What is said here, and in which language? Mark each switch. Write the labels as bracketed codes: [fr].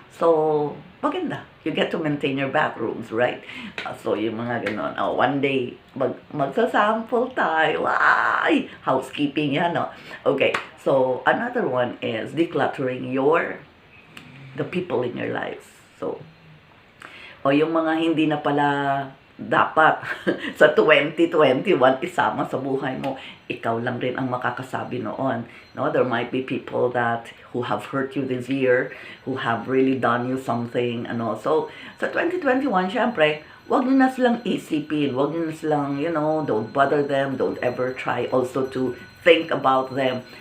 [en] So, [tl] maganda. [en] You get to maintain your bathrooms, right? [tl] So, yung mga ganon. [en] One day, [tl] magsasample tayo. Ay! Housekeeping yan, no? Okay. [en] So, another one is decluttering the people in your lives. [tl] So, yung mga hindi na pala dapat sa 2021 isama sa buhay mo, ikaw lang rin ang makakasabi noon. [en] No, there might be people who have hurt you this year, who have really done you something, So, [tl] sa 2021, syempre, wag niyo na silang [en] isipin, wag niyo na silang, don't bother them, don't ever try also to think about them.